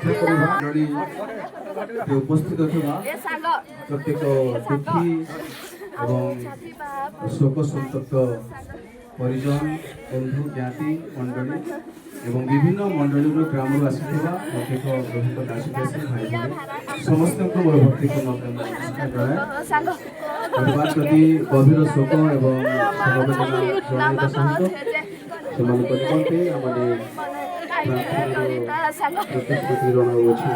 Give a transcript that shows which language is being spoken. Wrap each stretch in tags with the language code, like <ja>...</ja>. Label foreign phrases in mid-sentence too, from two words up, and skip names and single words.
<or>ଉପସ୍ଥିତ ଅଥବା ପ୍ରତ୍ୟେକ ଦୁଖୀ ଏବଂ ଶୋକ ସନ୍ତପ୍ତ ପରିଜନ ବନ୍ଧୁ ଜ୍ଞାତି ମଣ୍ଡଳୀ ଏବଂ ବିଭିନ୍ନ ମଣ୍ଡଳୀର ଗ୍ରାମରୁ ଆସିଥିବା ଅଧିକ ପ୍ରଭୁଙ୍କ ଦାସଦାସୀ ଭାଇ ଭଉଣୀ ସମସ୍ତଙ୍କୁ ମୋର ଭକ୍ତିପୂର୍ଣ୍ଣ ପ୍ରେମ ନମସ୍କାର ଜଣାଏ। ପରିବାର ପ୍ରତି ଗଭୀର ଶୋକ ଏବଂ ସମବେଦନା ଜଣାଇବା ସହିତ ସେମାନଙ୍କ ନିମନ୍ତେ ଆମେ ପ୍ରାର୍ଥନାର ପ୍ରତିଶ୍ରୁତି ଜଣାଉଅଛୁ।</or>